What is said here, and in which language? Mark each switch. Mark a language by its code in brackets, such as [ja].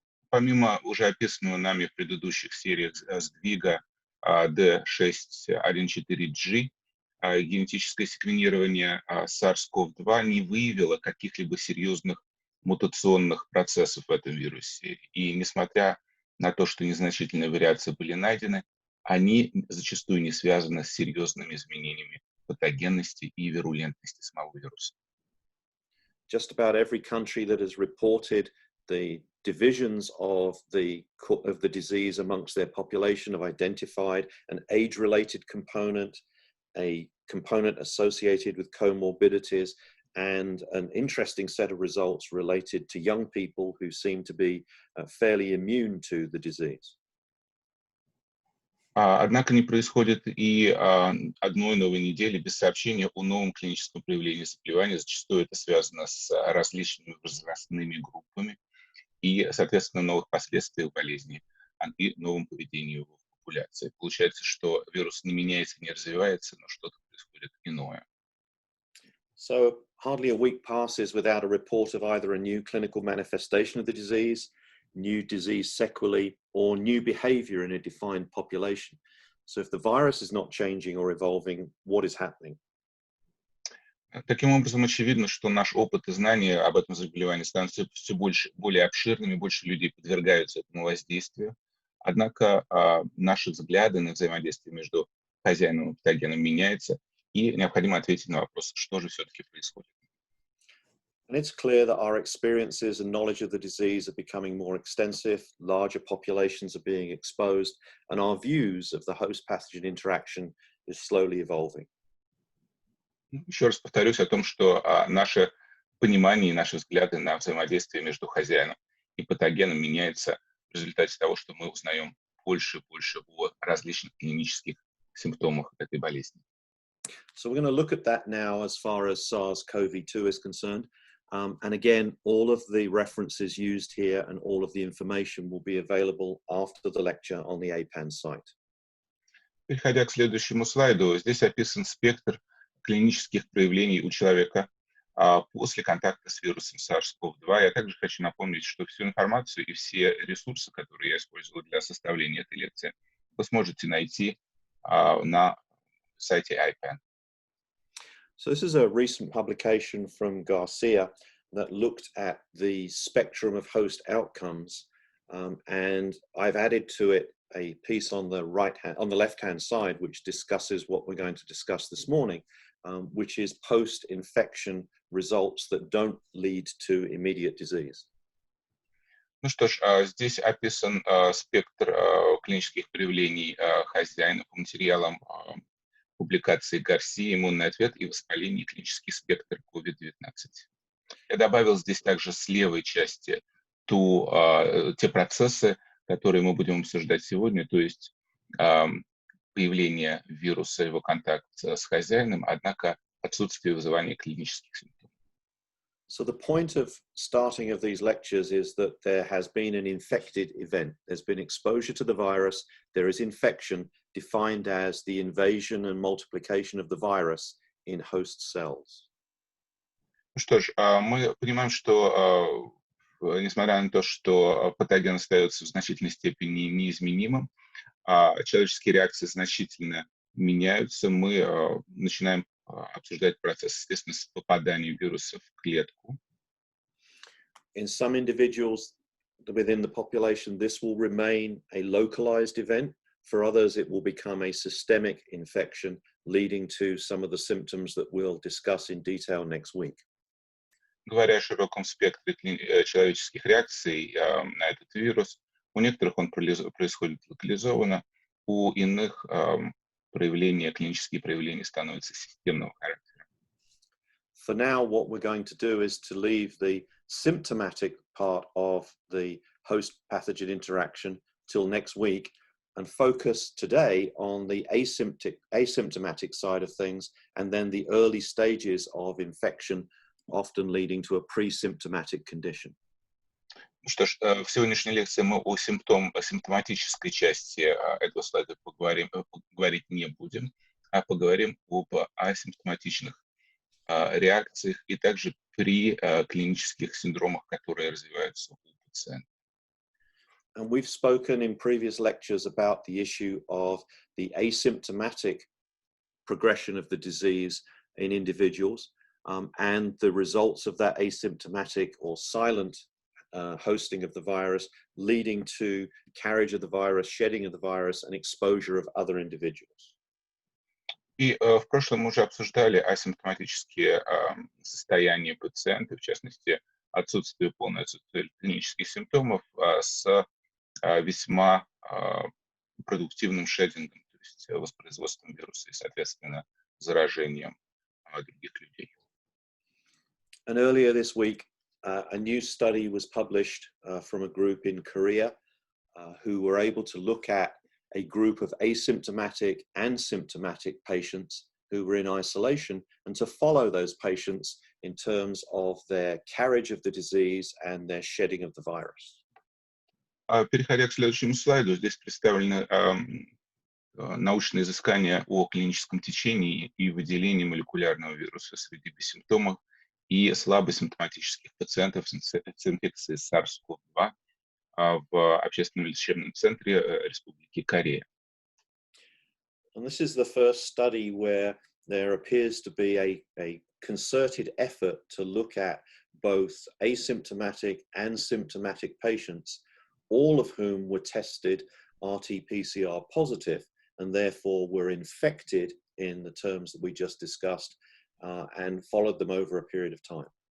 [ru] Помимо уже описанного нами в предыдущих сериях сдвига D614G, генетическое секвенирование SARS-CoV-2 не выявило каких-либо серьезных мутационных процессов в этом вирусе. И несмотря на то, что незначительные вариации были найдены, они зачастую не связаны с серьезными изменениями патогенности и вирулентности самого вируса. [en] Just about every country that has reported the divisions of the disease amongst their population have identified an age-related component, a component associated with comorbidities, and an interesting set of results related to young people who seem to be fairly immune to the disease. [ru] Однако не происходит и одной новой недели без сообщения о новом клиническом проявлении заболевания. Зачастую это связано с различными возрастными группами и, соответственно, новых последствиях болезни и новым поведением в популяции. Получается, что вирус не меняется, не развивается, но что-то происходит иное. [en] So hardly a week passes without a report of either a new clinical manifestation of the disease, new disease sequelae, or new behavior in a defined population. So if the virus is not changing or evolving, what is happening? [ru] Таким образом, очевидно, что наш опыт и знания об этом заболевании становятся все более обширными, больше людей подвергаются этому воздействию. Однако наши взгляды на взаимодействие между хозяином и патогеном меняются, и необходимо ответить на вопрос, что же все-таки происходит. [en] And it's clear that our experiences and knowledge of the disease are becoming more extensive, larger populations are being exposed, and our views of the host-pathogen interaction is slowly evolving. [ru] Еще раз повторюсь о том, что наше понимание и наши взгляды на взаимодействие между хозяином и патогеном меняются в результате того, что мы узнаем больше и больше о различных клинических симптомах этой болезни. [en] So we're going to look at that now as far as SARS-CoV-2 is concerned. And again, all of the references used here and all of the information will be available after the lecture on the APAN site. [ru] Переходя к следующему слайду, здесь описан спектр клинических проявлений у человека после контакта с вирусом SARS-CoV-2. Я также хочу напомнить, что всю информацию и все ресурсы, которые я использовал для составления этой лекции, вы сможете найти на сайте IPAN. [en] So this is a recent publication from Garcia that looked at the spectrum of host outcomes, and I've added to it a piece on the left-hand side, which discusses what we're going to discuss this morning, which is post-infection results that don't lead to immediate disease. [ru] Ну что ж, здесь описан спектр клинических проявлений хозяина по материалам публикации Гарсии, иммунный ответ и воспаление, клинический спектр COVID-19. Я добавил здесь также с левой части те процессы, которые мы будем обсуждать сегодня, то есть появление вируса, его контакт с хозяином, однако отсутствие вызывания клинических симптомов. [en] So the point of starting of these lectures is that there has been an infected event. There's been exposure to the virus. There is infection defined as the invasion and multiplication of the virus in host cells. [ru] Ну что ж, мы понимаем, что несмотря на то, что патоген остается в значительной степени неизменимым, а человеческие реакции значительно меняются, мы начинаем обсуждать процесс, естественно, с попаданием вируса в клетку. [en] In some individuals within the population, this will remain a localized event. For others, it will become a systemic infection, leading to some of the symptoms that we'll discuss in detail next week. [ru] Говоря о широком спектре человеческих реакций на этот вирус, у некоторых он происходит локализованно, у иных клинические проявления становятся системного характера. [en] For now, what we're going to do is to leave the symptomatic part of the host-pathogen interaction till next week and focus today on the asymptomatic side of things and then the early stages of infection, often leading to a pre-symptomatic condition. [ru] Ну что ж, в сегодняшней лекции мы о симптоматической части этого слайда говорить не будем, а поговорим об асимптоматичных реакциях и также при клинических синдромах, которые развиваются у пациента. [en] And we've spoken in previous lectures about the issue of the asymptomatic progression of the disease in individuals and the results of that asymptomatic or silent hosting of the virus leading to carriage of the virus, shedding of the virus, and exposure of other individuals. [ru] И в прошлом мы уже обсуждали асимптоматические состояния пациента, в частности, полное отсутствие клинических симптомов с весьма продуктивным шедингом, то есть воспроизводством вируса и, соответственно, заражением других людей. [en] And earlier this week, a new study was published from a group in Korea who were able to look at a group of asymptomatic and symptomatic patients who were in isolation and to follow those patients in terms of their carriage of the disease and their shedding of the virus. [ru] Переходя к следующему слайду, здесь представлены научные изыскания о клиническом течении и выделении молекулярного вируса среди бессимптомных и слабосимптоматических пациентов с инфекцией SARS-CoV-2 в общественном лечебном центре Республики Корея. [en] And this is the first study where there appears to be a concerted effort to look at both asymptomatic and symptomatic patients, all of whom were tested RT-PCR positive and therefore were infected in the terms that we just discussed and followed them over a period of time.